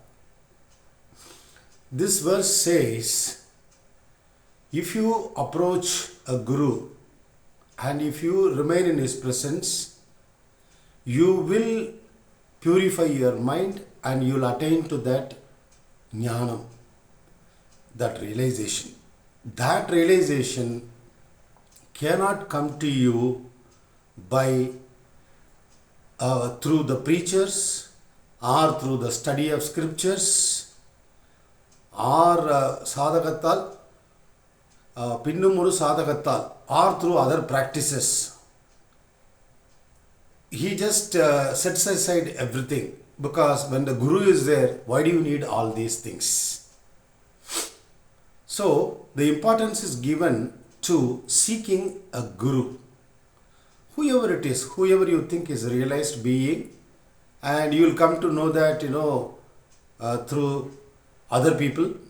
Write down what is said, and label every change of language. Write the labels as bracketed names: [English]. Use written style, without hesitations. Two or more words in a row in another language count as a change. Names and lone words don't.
[English] This verse says, if you approach a guru and if you remain in his presence, you will purify your mind and you will attain to that jnanam, that realization. That realization cannot come to you by through the preachers or through the study of scriptures or [Tamil] சாதகத்தால், பின்னும் ஒரு சாதகத்தால், [English] or through other practices. He just sets aside everything, because when the guru is there, why do you need all these things? So the importance is given to seeking a guru, whoever it is, whoever you think is a realized being, and you will come to know that through other people.